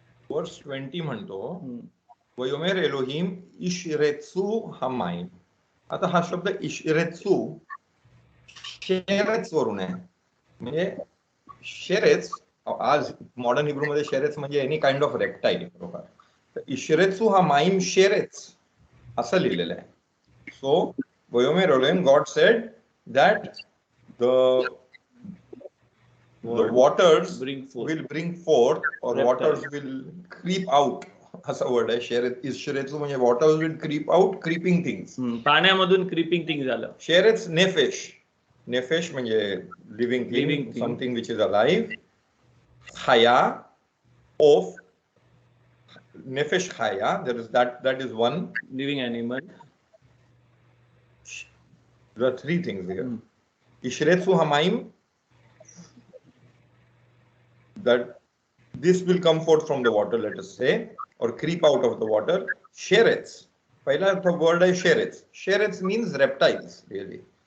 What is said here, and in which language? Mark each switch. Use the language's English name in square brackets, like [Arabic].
[Marathi] वर्स 20 म्हणतो, [Hebrew] वयोमेर एलोहिम इशरेत्सू हमाईम. [Marathi] आता हा शब्द इशरेत्सू शेरेच वरून आहे. म्हणजे शेरेच, आज मॉडर्न हिब्रू मध्ये शेरेच म्हणजे [English] any kind of reptile, [Marathi] बरोबर. तर इशरेत्सू हा माईम शेरेच असं लिहिलेलं आहे. [English] so [Hebrew] वयोमेर एलोहिम, [English] God said that the waters will bring forth, or waters will creep out. [Marathi] असा वर्ड आहे शेरेत्सू, म्हणजे [English] waters will creep out, creeping things. [Marathi] पाण्यामधून creeping thing झालं. [English] शेरेच नेफेश म्हणजे living thing, something which is alive. हाया ऑफ नेफेश हाया, that is one living animal. There are 3 things here. [Hebrew] Ishretsu Hamaim, [English] that this will come forth from the water, let us say, or creep out of the water. Sheretz, [Marathi] पहिला [English] word is sheretz. Sheretz means reptiles, really.